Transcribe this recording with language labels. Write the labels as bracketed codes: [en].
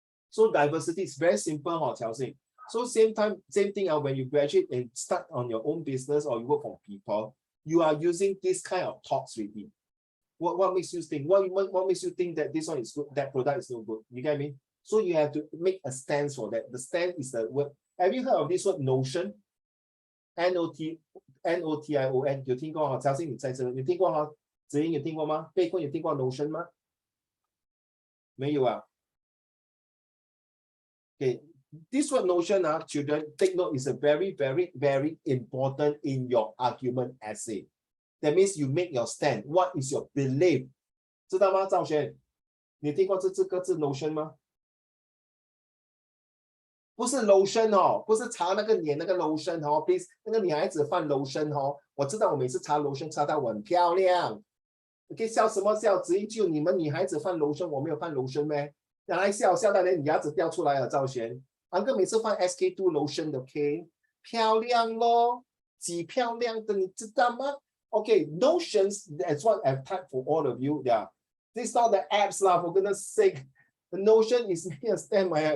[en] So diversity is very simple, Chelsea. So same time, same thing when you graduate and start on your own business or you work for people, you are using this kind of thoughts already. What makes you think? What makes you think that this one is good, that product is no good? You get me? So you have to make a stance for that. The stand is the word. Have you heard of this word notion? [zh] Notion 有听过哈？小新你在这，你听过哈？子英有听过吗？贝坤有听过 notion 吗？没有啊。 [en] Okay, this word notion, children, take note, is a very, very, very important in your argument essay. That means you make your stand. What is your belief? 知道吗，赵轩？ [zh] 你听过这个字 notion 吗？不是 lotion 哦，不是擦那个脸那个 lotion 哦 ， please，那个女孩子放 lotion 哦。我知道我每次擦 lotion 擦到我很漂亮。你可以笑什么笑？只因就你们女孩子放 lotion， 我没有放 lotion 咩？原来笑到连你牙齿掉出来了，赵璇。安哥每次放 SK2 lotion 的 ，OK， 漂亮咯，几漂亮的，你知道吗 ？ Okay, notions, that's what I've typed for all of you. [en] Yeah, this is not the apps lah. For goodness sake, the notion is making a stand.